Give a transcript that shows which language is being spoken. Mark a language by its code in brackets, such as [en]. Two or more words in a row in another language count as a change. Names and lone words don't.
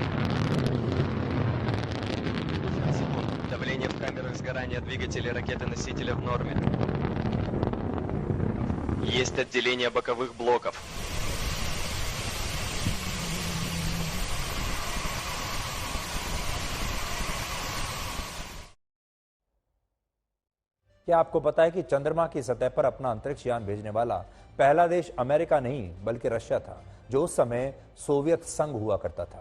[ru] 60 секунд. Давление в камерах сгорания двигателей ракеты-носителя в норме. Есть отделение боковых блоков. [hi] क्या आपको पता है कि चंद्रमा की सतह पर अपना अंतरिक्ष यान भेजने वाला पहला देश अमेरिका नहीं बल्कि रशिया था, जो उस समय सोवियत संघ हुआ करता था।